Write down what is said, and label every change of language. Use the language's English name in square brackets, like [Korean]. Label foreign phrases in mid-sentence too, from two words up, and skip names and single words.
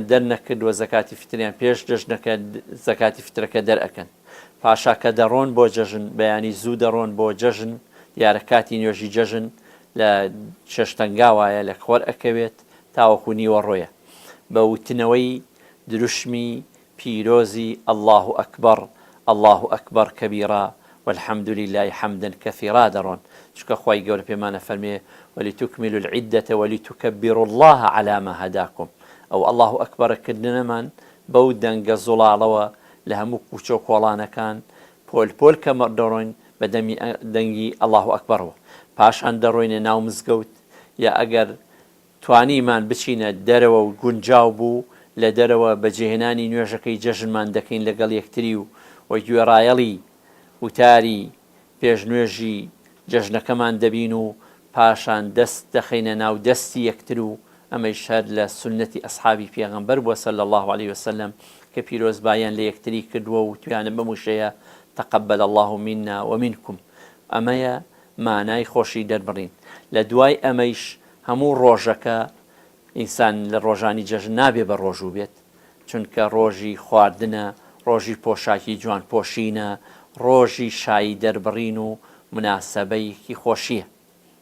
[Central Kurdish] دەرنەکردووە زەکاتی فتریان پێش جەژنەکە زەکاتی فترەکە دەرئەکەن پاشا کە دەڕۆن بۆ جەژن بەیانی زوو دەڕۆن بۆ جەژن دیارە کاتی نوێژی جەژن لە شەشتەنگاوایە لە خۆر ئەکەوێت تاوەکو نیوە ڕۆیە بە وتنەوەی دروشمی پیرۆزی [Arabic] ئەڵڵاهو ئەکبەر ئەڵڵاهو ئەکبەر کەبیرا والحمد لله حمدا كثيرا [Central Kurdish] دەڕۆن چکە خوای گەورە پێمانە فەرمێ [Arabic] ولتكملوا العدة ولتكبروا الله على ما هداكم [Central Kurdish] ئەو [Arabic] ئەڵڵاهو ئەکبەرکردنەمان [Central Kurdish] بەو دەنگە زوڵاڵەوە لە هەموو کوچە و کۆڵانەکان پۆل کە دەڕۆین بە دەنگی [Arabic] ئەڵڵاهو ئەکبەرەوە [Central Kurdish] پاشان دەڕۆینە ناو مزگەوت یا ئەگەر توانیمان بچینە دەرەوە و گونجاو بوو لە دەرەوە بەجێهێنانی نوێژەکەی جەژنمان دەکەین لەگەڵ یەکتری و گوێڕایەڵی وتاری پێشنوێژی جەژنەکەمان دەبین و پاشان دەست دەخینە ناو دەستی یەکتر و ئەمەش هەر لە سنەتی ئەسحابی پێغەمبەر بووە [Arabic] صلی الله عليه وسلم [Central Kurdish] کە پیرۆزبایان لە یەکتری کردووە و توانە بموشەیە [Arabic] تقبل الله منا ومنكم [Central Kurdish] ئەمەیە مانای خۆشی دەربڕین لە دوای ئەمەیش هەموو ڕۆژەکە ئینسان لە ڕۆژانی جەژن نابێ بە ڕۆژوو بێت چونکە ڕۆژی خواردنە ڕۆژی پۆشاکی جوان پۆشینە ڕۆژی شایی دەربڕین و مناسەبەیەکی خۆشیە